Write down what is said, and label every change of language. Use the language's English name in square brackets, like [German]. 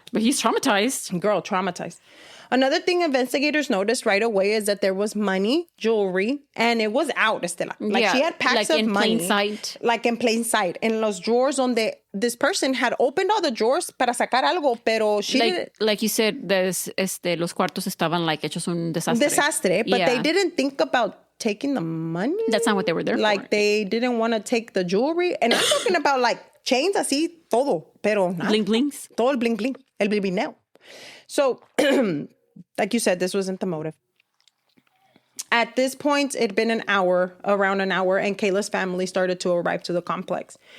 [English] But he's traumatized. Girl, traumatized. Another thing investigators noticed right away is that there was money, jewelry, and it was out, Estela. Like she had packs of money. Like in plain sight. In [Spanish] los [English] drawers [Spanish] donde [English] this person had opened all the drawers [Spanish] para sacar algo, pero [English] she didn't. Like you said, [Spanish] los cuartos estaban [English] like [Spanish] hechos un desastre. [English] But they didn't think about taking the money. That's not what they were there for. Like they didn't want to take the jewelry. And I'm talking about like chains [Spanish] así, todo. Pero nada. [English] Bling blings. [Spanish] Todo el bling bling. El blineo. [English] So, like you said, this wasn't the motive. At this point, it'd been around an hour, and Kayla's family started to arrive to the complex.